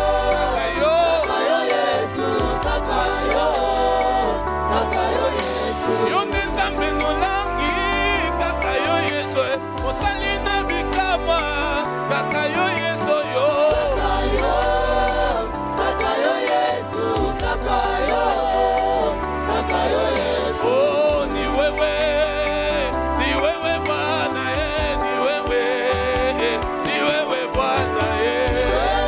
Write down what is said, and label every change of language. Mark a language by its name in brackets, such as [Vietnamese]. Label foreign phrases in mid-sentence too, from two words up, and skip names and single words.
[Lingala] Yesu kaka yo Yesu yo nzambe nolangi kaka yo Yesu osali na bikama kaka yo Yesu yo kaka yo Yesu kaka yo Yesu [Swahili] oh ni wewe Bwana ni wewe Bwana